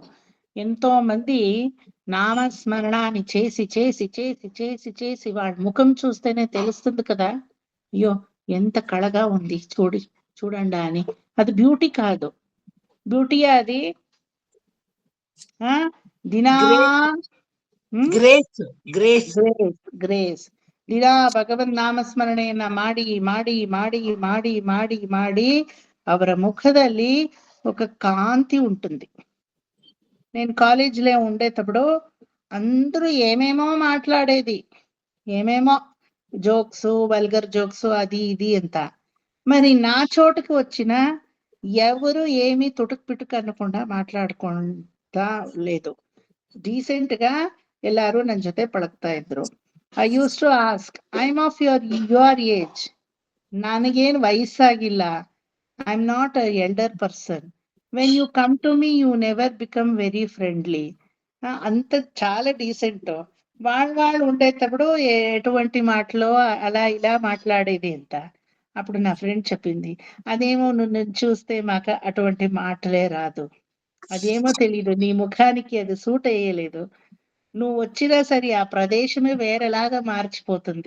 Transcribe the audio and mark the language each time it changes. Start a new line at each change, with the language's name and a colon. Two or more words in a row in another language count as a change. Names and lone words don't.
Telugu: ఎంతో మంది నామస్మరణాన్ని చేసి చేసి చేసి చేసి చేసి వాడి ముఖం చూస్తేనే తెలుస్తుంది కదా, అయ్యో ఎంత కళగా ఉంది చూడండి అని. అది బ్యూటీ కాదు. బ్యూటీ అది గ్రేస్ గ్రేస్ గ్రేస్.
Kannada: ದಿನಾ ಭಗವನ್ ನಾಮಸ್ಮರಣೆಯನ್ನ ಮಾಡಿ ಮಾಡಿ ಮಾಡಿ ಮಾಡಿ ಮಾಡಿ ಮಾಡಿ ಅವರ ముఖದಲ್ಲಿ
Telugu: ఒక కాంతి ఉంటుంది. నేను కాలేజీలో ఉండేటప్పుడు అందరూ ఏమేమో మాట్లాడేది, ఏమేమో జోక్స్,
English: vulgar jokes,
Telugu: అది ఇది అంత. మరి నా చోటుకి వచ్చిన ఎవరు ఏమి తుటుకు పిటుకు అనకుండా మాట్లాడుకుంటా లేదు.
Kannada: డీసెంట్ గా ಎಲ್ಲಾರು ನನ್ನ ಜೊತೆ ಪಳಗ್ತಾ ಇದ್ರು.
English: I used to ask, I am of your age,
Kannada: ನನಗೇನು ವಯಸ್ಸಾಗಿಲ್ಲ,
English: I am not a elder person. when you come to me you never become very friendly.
Telugu: అంత చాలా డీసెంట్. వాళ్ళు ఉండేటప్పుడు ఎటువంటి మాటలో అలా ఇలా మాట్లాడేది అంత. అప్పుడు నా ఫ్రెండ్ చెప్పింది, అదేమో నువ్వు చూస్తే మాకు అటువంటి మాటలే రాదు, అదేమో తెలీదు, నీ ముఖానికి అది సూట్ అయ్యలేదు, నువ్వు వచ్చినా సరే ఆ ప్రదేశమే వేరేలాగా మార్చిపోతుంది.